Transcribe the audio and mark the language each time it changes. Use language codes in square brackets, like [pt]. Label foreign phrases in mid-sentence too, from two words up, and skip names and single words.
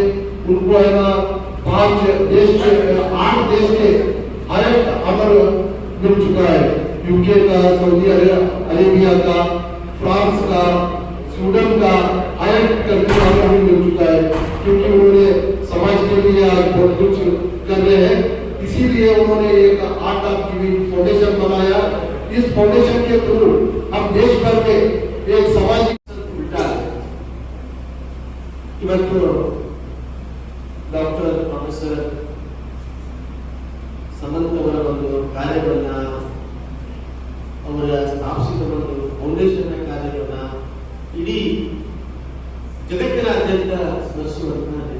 [hi] उनको है ना 8 देश के [en] highest honour [hi] मिल चुका है, यूके का, सऊदी अरेबिया का, फ्रांस का, स्वीडन का [en] highest country honour [hi] भी मिल चुका है, क्योंकि उन्होंने समाज के लिए आज बहुत कुछ कर रहे हैं। इसीलिए उन्होंने एक आर्ट ऑफ गिविंग फाउंडेशन बनाया। इस फाउंडेशन के थ्रू हम देश भर में एक सामाजिक [kn] ಡಾಕ್ಟರ್ ಪ್ರೊಫೆಸರ್ ಸಮಂತ್ ಅವರ ಒಂದು ಕಾರ್ಯವನ್ನ, ಅವರ ಸ್ಥಾಪಿಸಿದ ಒಂದು ಫೌಂಡೇಶನ್ ಕಾರ್ಯವನ್ನ ಇಡೀ ಜಗತ್ತಿನಾದ್ಯಂತ ಸ್ಮರಿಸುವಂತಹ ದಿನ.